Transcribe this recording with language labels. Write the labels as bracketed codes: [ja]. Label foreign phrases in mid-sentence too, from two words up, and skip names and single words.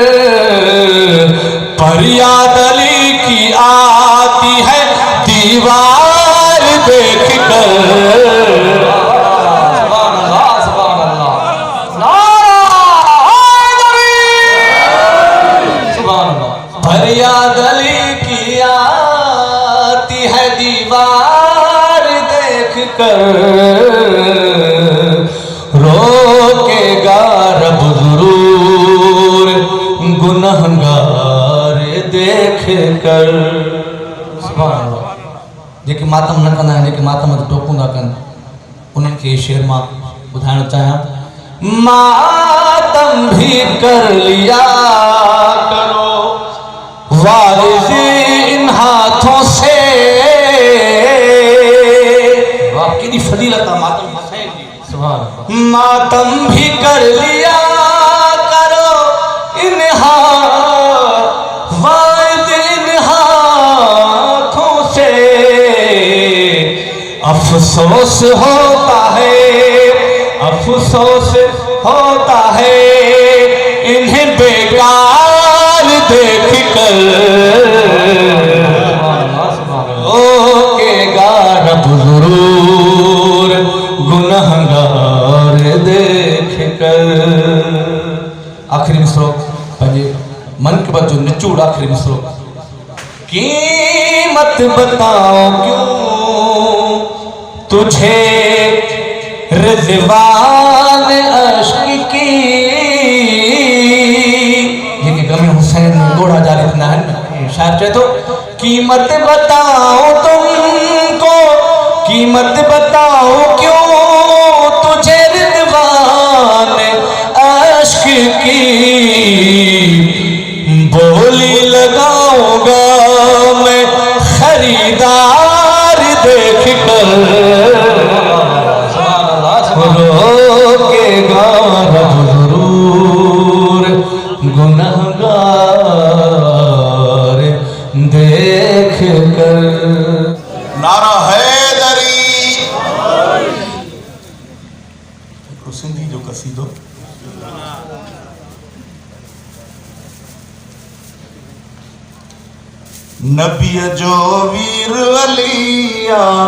[ur] پر یاد علی کی آتی ہے دیوار دیکھ کر فریاد علی کی آتی ہے دیوار دیکھ کر روکے گا رب ضرور گنہگار دیکھ کر [sd] जेके मातम न कंदा आहिनि जेके मातम ते टोकूं था कनि उन्हनि खे शेर मां ॿुधाइणु चाहियां [ur] ماتم بھی کر لیا کرو وارث ان ہاتھوں سے [sd] केॾी फजीलत आहे मातम हुसैन जी [ur] ماتم بھی کر لیا کرو ان افسوس ہوتا ہے انہیں بیکار دیکھ کر روکے گا رب ضرور گنہگار دیکھ کر [sd] आखिरी मिसरो पंहिंजे मनक़बत जो निचोड़ आखिरी मिसरो [ur] قیمت بتاؤ کیوں تجھے رضوان اشک کی [sd] जेके गम हुसैन गोड़ा जारी थींदा आहिनि शायर चए थो [ur] قیمت بتاؤ تم کو قیمت بتاؤ کیوں تجھے رضوان کی بولی لگاؤں گا میں خریدار دیکھ کر روکے گا رب ضرور گنہگار دیکھ کر. [sd] नारा हैदरी सिंधी जो कसीदो नबी जो वीर अलिया